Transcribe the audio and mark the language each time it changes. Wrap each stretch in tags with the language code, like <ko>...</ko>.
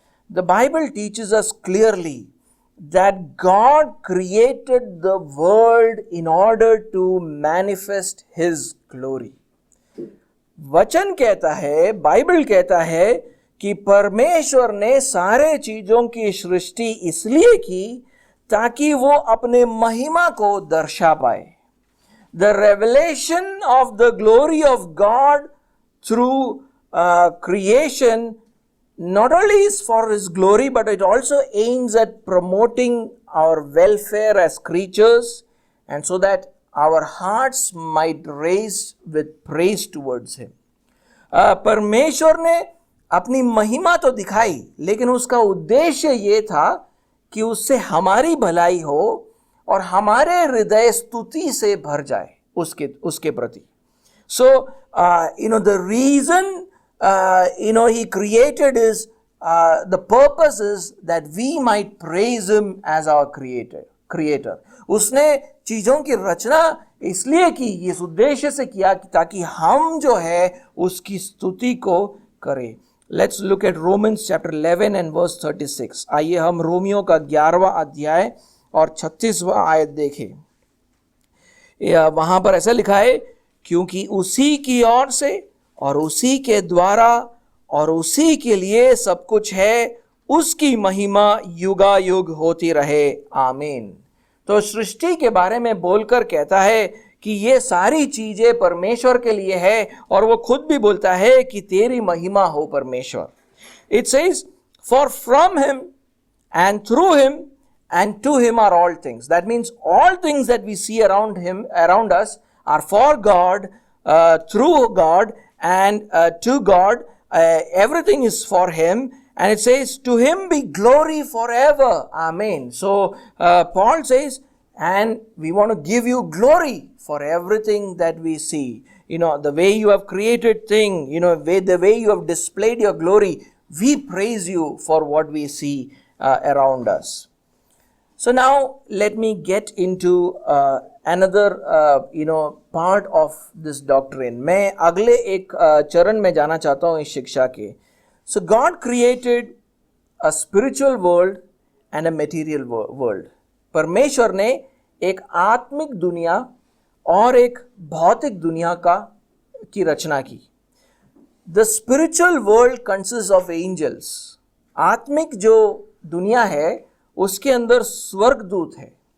<en>The Bible teaches us clearly that God created the world in order to manifest His glory.</en> <hi>वचन कहता है, Bible कहता है कि परमेश्वर ने सारे चीजों की सृष्टि इसलिए की ताकि वो अपने महिमा को दर्शा पाए।</hi> <en>The revelation of the glory of God through creation not only is for His glory, but it also aims at promoting our welfare as creatures, and so that our hearts might raise with praise towards Him.</en> <hi>परमेश्वर ने अपनी महिमा तो दिखाई, लेकिन उसका उद्देश्य ये था कि उससे हमारी भलाई हो और हमारे हृदय स्तुति से भर जाए उसके प्रति।</hi> <en>So the reason He created is the purpose is that we might praise Him as our creator.</en> <hi>उसने चीजों की रचना इसलिए की, इस उद्देश्य से किया ताकि हम जो है उसकी स्तुति को करें।</hi> <en>Let's look at Romans chapter 11 and verse 36.</en> <hi>आइए हम रोमियो का 11वां अध्याय और 36वां आयत देखें। वहां पर ऐसा लिखा है, क्योंकि उसी की ओर से और उसी के द्वारा और उसी के लिए सब कुछ है, उसकी महिमा युगायुग होती रहे, आमीन। तो सृष्टि के बारे में बोलकर कहता है कि ये सारी चीजें परमेश्वर के लिए है, और वो खुद भी बोलता है कि तेरी महिमा हो परमेश्वर।</hi> <en>It says, for from Him and through Him and to Him are all things. That means all things that we see around us are for God, through God, and to God. Everything is for Him, and it says, to Him be glory forever, amen. So Paul says, and we want to give you glory for everything that we see. The way you have created things, the way you have displayed your glory, we praise you for what we see around us. So now let me get into another part of this doctrine.</en> <hi>मैं अगले एक चरण में जाना चाहता हूँ इस शिक्षा के.</hi> <en>So God created a spiritual world and a material world.</en> <hi>परमेश्वर ने एक आत्मिक दुनिया और एक भौतिक दुनिया की रचना की.</hi> <en>The spiritual world consists of angels.</en> <hi>आत्मिक जो दुनिया है उसके अंदर स्वर्गदूत है.</hi>